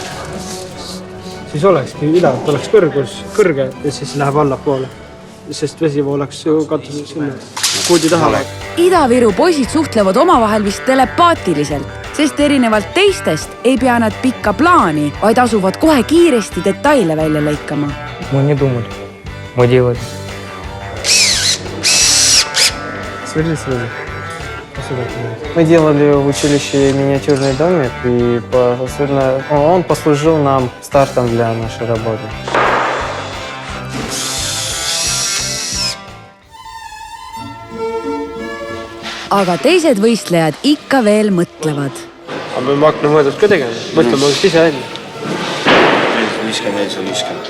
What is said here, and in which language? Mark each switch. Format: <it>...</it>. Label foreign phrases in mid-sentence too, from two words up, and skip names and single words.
<et>Siis olekski idalt oleks kõrge ja siis läheb allapoole. Sest vesi oleks ju katusel sinna kuudi taha. Ida-Viru poisid suhtlevad omavahel vist telepaatiliselt, sest erinevalt teistest ei pea nad pikka plaani, vaid asuvad kohe kiiresti detaile välja lõikama.</et> <ru>Мы не думали. Мы делали. Мы делали в училище миниатюрный домик, и он послужил нам стартом для нашей работы.</ru> <et>Aga teised võistlejad ikka veel mõtlevad. Aga me peame hakkama mõõdust ka tegema. Mõtleme ise välja. 50.</et>